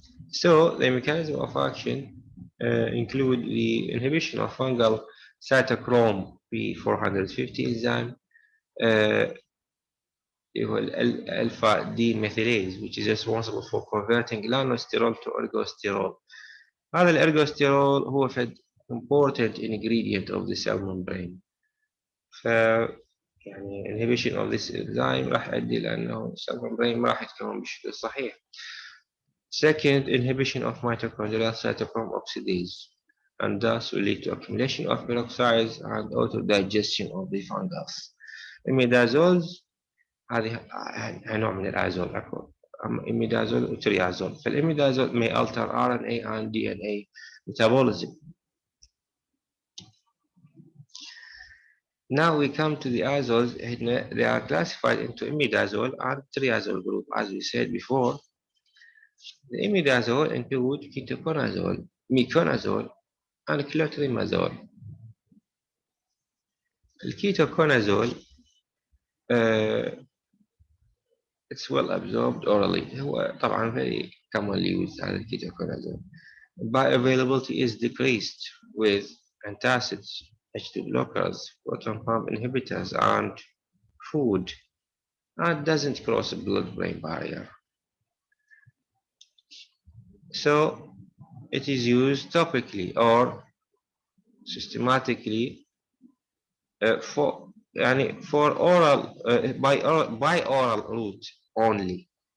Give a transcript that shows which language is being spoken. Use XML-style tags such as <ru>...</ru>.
<en>So the mechanism of action include the inhibition of fungal cytochrome P450 enzyme, alpha D methylase, which is responsible for converting llanosterol to ergosterol.</en> <ar>هذا الارجوستيرول هو</ar> <en>important ingredient of the cell membrane.</en> <ar>ف يعني</ar> <en>inhibition of this enzyme</en> <ar>راح يؤدي لأنه</ar> <en>cell membrane</en> <ar>ما راح يتكون بشكل صحيح.</ar> <en>Second, inhibition of mitochondrial cytochrome oxidase, and thus will lead to accumulation of peroxides and auto-digestion of the fungus.</en> <ar>Imidazoles هذه نوع من الازول عفوا.</ar> <en>imidazole وتريازول. فالimidazole may alter RNA and DNA metabolism. Now we come to the azoles. They are classified into imidazole and triazole group. As we said before, the imidazole include ketoconazole, miconazole, and clotrimazole. الكيتوكونازول it's well absorbed orally.</en> <ar>هو طبعا</ar> <en>very commonly used</en> <ar>على الكيتوكونازول.</ar> <en>Bioavailability is decreased with antacids, H2 blockers, proton pump inhibitors, and food, and doesn't cross the blood-brain barrier. So it is used topically or systematically for oral by oral route only.</en>